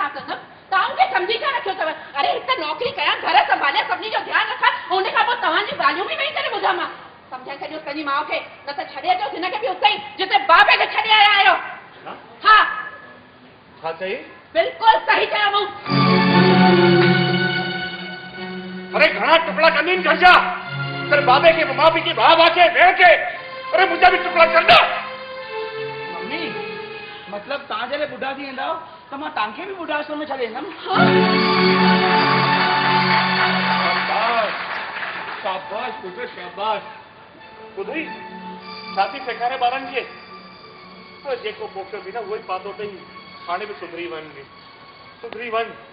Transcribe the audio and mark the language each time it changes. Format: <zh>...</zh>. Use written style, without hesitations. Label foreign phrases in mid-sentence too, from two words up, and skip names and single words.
<sd>छा कंदमि तव्हां मूंखे सम्झी छा रखियो अथव अरे हिकु त नौकिरी कयां घर संभालियां सभिनी जो ध्यानु रखां ऐं हुन खां पोइ तव्हांजी ॻाल्हियूं बि वेही करे ॿुधां मां सम्झाए छॾियोसि पंहिंजी माउ खे न त छॾे अचोसि हिनखे बि उते ई जिते बाबे खे छॾे आया आहियो छा हा छा चई बिल्कुलु सही चयो मूं अरे घणा टुकड़ा कंदी आहिनि खर्चा</sd> <hi>तेरे बाबे के माँ पी के</hi> <sd>भाउ भाउ खे भेण खे अरे मुंहिंजा बि टुकड़ा कंदा मम्मी मतलब तव्हां जॾहिं ॿुढा थी वेंदा त मां तव्हांखे बि ॿुढाश्रम में छॾे ईंदमि शाबाश शाबाश पुट शाबाश ॿुधई छा थी सेखारे ॿारनि खे पर जेको पोखियो बि न उहो ई पातो अथई हाणे बि सुधरी वञ सुधरी वञ</sd>